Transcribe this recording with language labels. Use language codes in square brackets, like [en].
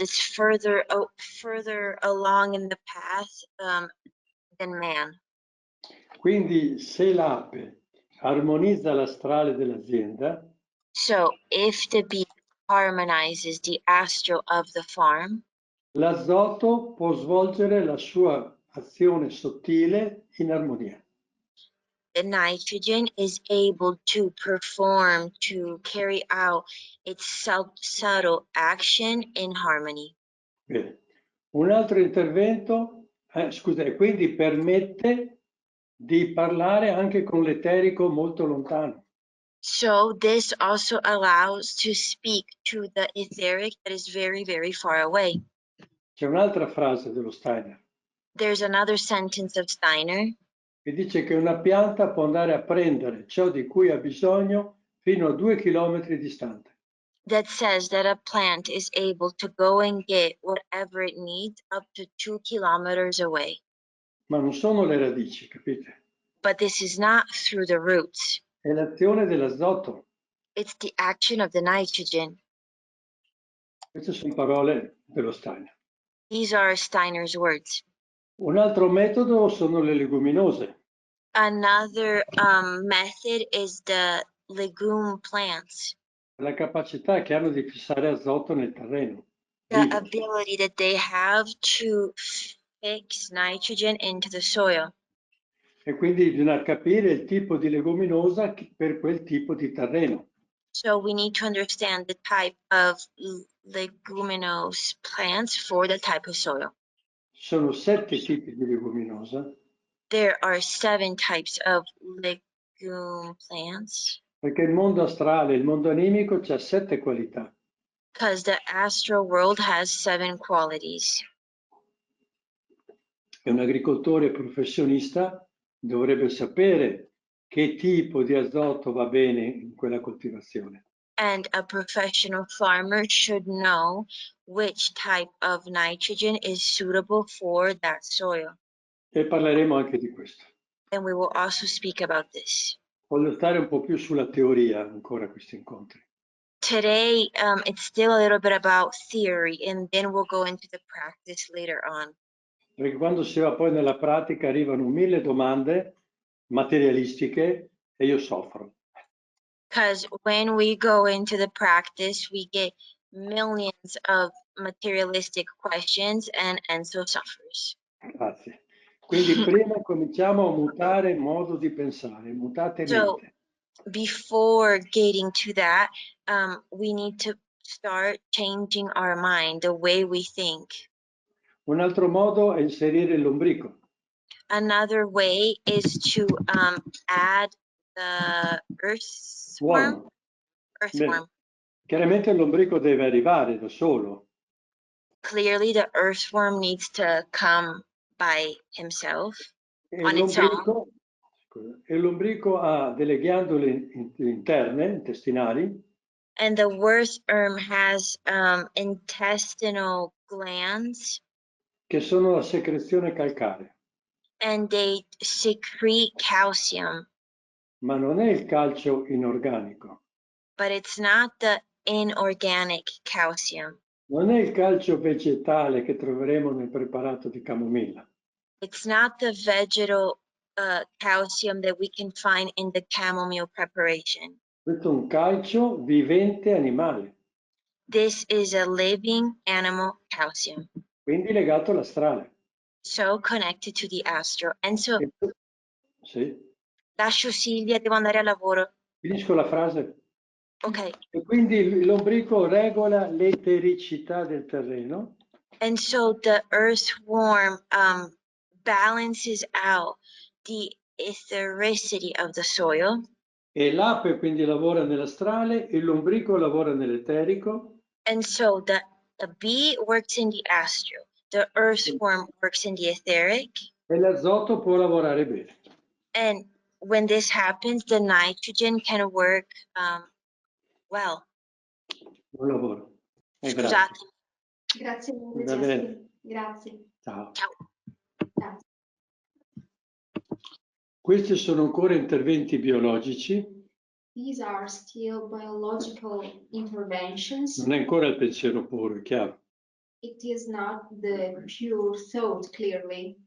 [en] It's further along in the path than man. [it] Quindi se l'ape armonizza l'astrale dell'azienda, [en] So if the bee harmonizes the astral of the farm, [it] l'azoto può svolgere la sua azione sottile in armonia. [en] the nitrogen is able to perform, to carry out its subtle action in harmony. [it] Bene. Un altro intervento, scusa, e quindi permette di parlare anche con l'eterico molto lontano. [en] So this also allows to speak to the etheric that is very, very far away. [it] C'è un'altra frase dello Steiner [en] There's another sentence of Steiner [it] che dice che una pianta può andare a prendere ciò di cui ha bisogno fino a 2 chilometri distante. [en] that says that a plant is able to go and get whatever it needs up to 2 kilometers away. [it] Ma non sono le radici, capite? [en] But this is not through the roots. [it] È l'azione dell'azoto. [en] It's the action of the nitrogen. [it] Queste sono parole dello Steiner. [en] These are Steiner's words. [it] Un altro metodo sono le leguminose. [en] Another method is the legume plants. [it] La capacità che hanno di fissare azoto nel terreno. [en] The [it] Vivo. [en] ability that they have to fix nitrogen into the soil. [it] E quindi bisogna capire il tipo di leguminosa per quel tipo di terreno. [en] So we need to understand the type of leguminose plants for the type of soil. [it] Sono 7 tipi di leguminosa. [en] There are 7 types of legume plants. [it] Perché il mondo astrale, il mondo animico c'ha 7 qualità. [en] Because the astral world has 7 qualities. [it] E un agricoltore professionista dovrebbe sapere che tipo di azoto va bene in quella coltivazione. [en] And a professional farmer should know which type of nitrogen is suitable for that soil. [it] E parleremo anche di questo. [en] And we will also speak about this. [it] Voglio stare un po' più sulla teoria ancora a questi incontri. [en] Today, it's still a little bit about theory, and then we'll go into the practice later on. [it] Perché quando si va poi nella pratica arrivano 1000 domande materialistiche e io soffro. [en] Because when we go into the practice, we get millions of materialistic questions, and Enzo suffers. [it] Grazie. Quindi prima cominciamo a mutare modo di pensare, mutate [en] So [it] mente. [en] before getting to that, we need to start changing our mind, the way we think. [it] Un altro modo è inserire l'ombrico. [en] Another way is to add the earthworm. [it] Bene. Chiaramente l'ombrico deve arrivare da solo. [en] Clearly, the earthworm needs to come by himself on its own. [it] E l'ombrico ha delle ghiandole interne, intestinali, [en] And the earthworm has intestinal glands, [it] che sono la secrezione calcarea. [en] and they secrete calcium. [it] Ma non è il calcio inorganico. [en] But it's not the inorganic calcium. [it] Non è il calcio vegetale che troveremo nel preparato di camomilla. [en] It's not the vegetal calcium that we can find in the chamomile preparation. [it] Questo è un calcio vivente animale. [en] This is a living animal calcium. [it] Quindi legato all'astrale. [en] So connected to the astral. And so, [it] Sì. lascio Silvia, devo andare al lavoro. Finisco la frase. Ok. E quindi l'ombrico regola l'etericità del terreno. [en] And so the earthworm balances out the ethericity of the soil. [it] E l'ape quindi lavora nell'astrale e l'ombrico lavora nell'eterico. [en] And so the bee works in the astral, the earthworm works in the etheric. [it] E l'azoto può lavorare bene. [en] And when this happens, the nitrogen can work well. [it] Buon lavoro. Scusate, Grazie mille, Va Jessie. bene. Grazie. Ciao. Ciao. Questi sono ancora interventi biologici, [en] These are still biological interventions. [it] non è ancora il pensiero puro, è chiaro. It is not the pure thought, clearly,